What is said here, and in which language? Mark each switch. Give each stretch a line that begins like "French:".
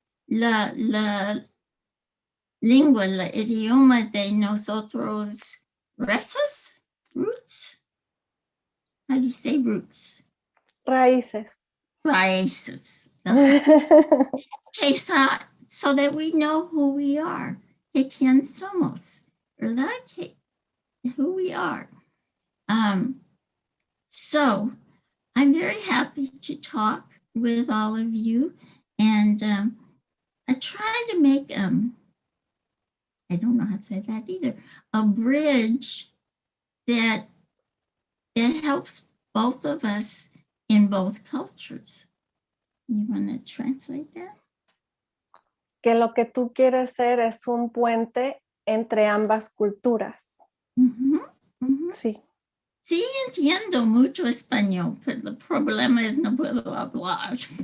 Spanish: La lengua, el idioma de nosotros,
English: roots. How do you say roots?
Spanish: Raíces. Raíces.
English: Okay, so that we know who we are,
Spanish: que quién somos, ¿verdad?
English: Who we are. So I'm very happy to talk with all of you, and I try to make I don't know how to say that either, a bridge that helps both of us in both cultures. You want to translate that?
Spanish: Que lo que tú quieres ser es un puente entre ambas culturas. Sí. Sí, entiendo mucho español, pero el problema es no puedo hablar.